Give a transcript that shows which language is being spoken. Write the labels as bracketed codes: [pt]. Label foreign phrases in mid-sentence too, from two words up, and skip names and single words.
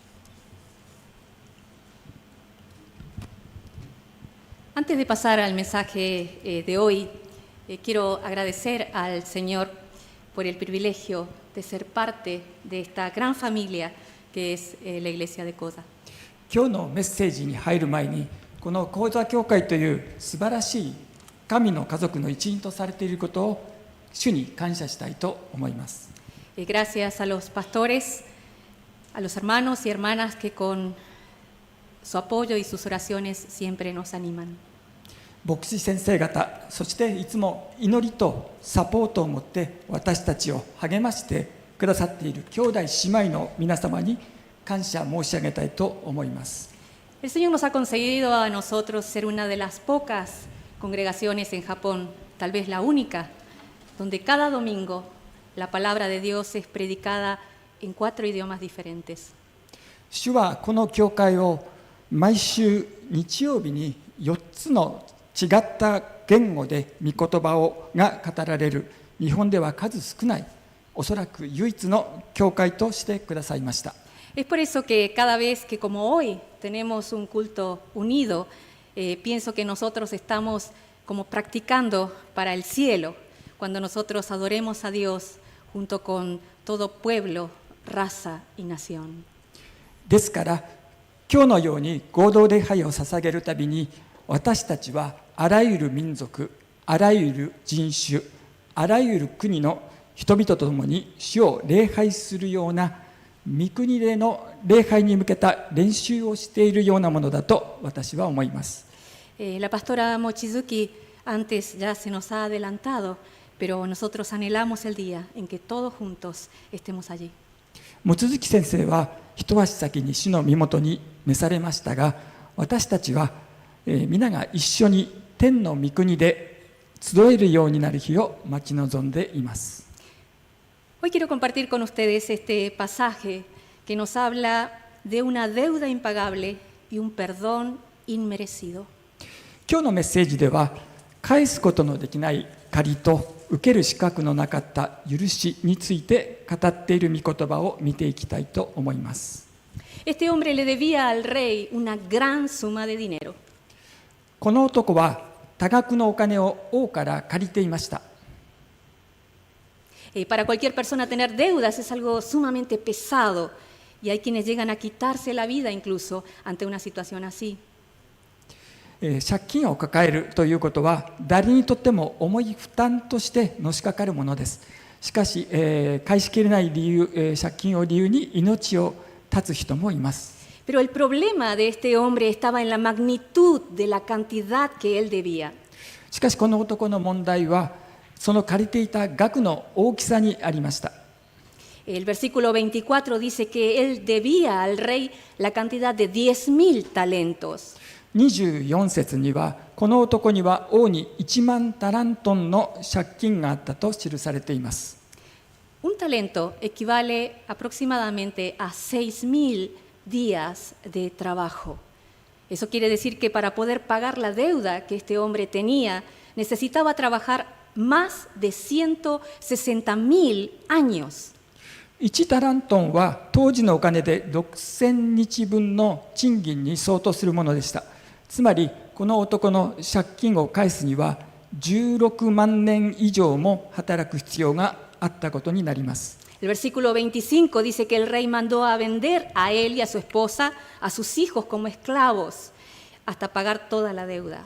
[es] Antes de pasar al mensaje de hoy, quiero agradecer al Señor por el privilegio de ser parte de esta gran familia que es la Iglesia de Koza. [ja] 今日のメッセージに入る前に、このコザ教会という素晴らしい神の家族の一員とされていることを主に感謝したいと思います。 [es] Gracias a los pastores, a los hermanos y hermanas que con su apoyo y sus oraciones siempre nos animan. [ja] 牧師先生方、そしていつも祈りとサポートを持って私たちを励ましてくださっている兄弟姉妹の皆様に感謝申し上げたいと思います。 [es] El Señor nos ha concedido a nosotros ser una de las pocas congregaciones en Japón, tal vez la única, donde cada domingo la palabra de Dios es predicada en 4 idiomas diferentes. [ja] 主はこの教会を毎週日曜日に4つの違った言語で御言葉が語られる日本では数少ない、おそらく唯一の教会としてくださいました。 [es] Es por eso que cada vez que como hoy tenemos un culto unido, pienso que nosotros estamos como practicando para el cielo, cuando nosotros adoremos a Dios junto con todo pueblo, raza y nación. [ja] ですから今日のように合同礼拝を捧げるたびに、私たちはあらゆる民族、あらゆる人種、あらゆる国の人々と共に主を礼拝するような御国での礼拝に向けた練習をしているようなものだと私は思います。 [es] La pastora Mochizuki antes ya se nos ha adelantado, pero nosotros anhelamos el día en que todos juntos estemos allí. [ja] 望月先生は一足先に主の身元に召されましたが、私たちは皆が一緒に天の御国で集えるようになる日を待ち望んでいます。 [es] Hoy quiero compartir con ustedes este pasaje que nos habla de una deuda impagable y un perdón inmerecido. [ja] 今日のメッセージでは、返すことのできない借りと受ける資格のなかった許しについて語っている御言葉を見ていきたいと思います。 [es] Este hombre le debía al rey una gran suma de dinero. [ja] この男は多額のお金を王から借りていました。 [es] Para cualquier persona tener deudas es algo sumamente pesado y hay quienes llegan a quitarse la vida incluso ante una situación así. [ja] 借金を抱えるということは誰にとっても重い負担としてのしかかるものです。しかし、返しきれない理由、借金を理由に命を絶つ人もいます。 [es] Pero el problema de este hombre estaba en la magnitud de la cantidad que él debía. [ja] しかしこの男の問題はその借りていた額の大きさにありました。 [es] El versículo 24 dice que él debía al rey la cantidad de 10,000 talentos. [ja] 24 節にはこの男には王に1万タラントンの借金があったと記されています。 [es] Un talento equivale aproximadamente a 6,000 días de trabajo. Eso quiere decir que para poder pagar la deuda que este hombre tenía, necesitaba trabajar más de 160,000 años. [ja] 1 タラントンは当時のお金で6000日分の賃金に相当するものでした。つまりこの男の借金を返すには16万年以上も働く必要があったことになります。 [es] El versículo 25 dice que el rey mandó a vender a él y a su esposa, a sus hijos como esclavos, hasta pagar toda la deuda.